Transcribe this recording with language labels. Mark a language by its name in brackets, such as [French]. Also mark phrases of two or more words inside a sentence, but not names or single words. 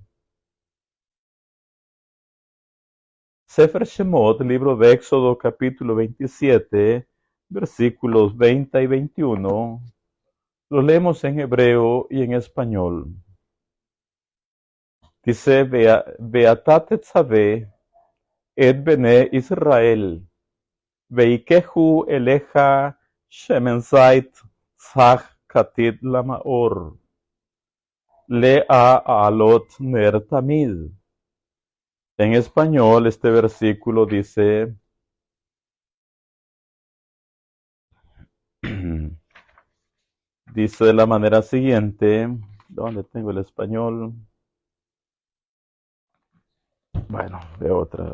[Hebrew] ספר שמות, [Spanish] libro de Éxodo, capítulo 27, versículos 20 y 21, lo leemos en hebreo y en español. Dice, [Hebrew] ואתה תצוה את בני ישראל ויקחו אליך שמן זית זך כתית למאור להעלות נר תמיד. [Spanish] En español, este versículo dice, dice de la manera siguiente, ¿dónde tengo el español? Bueno, de otra.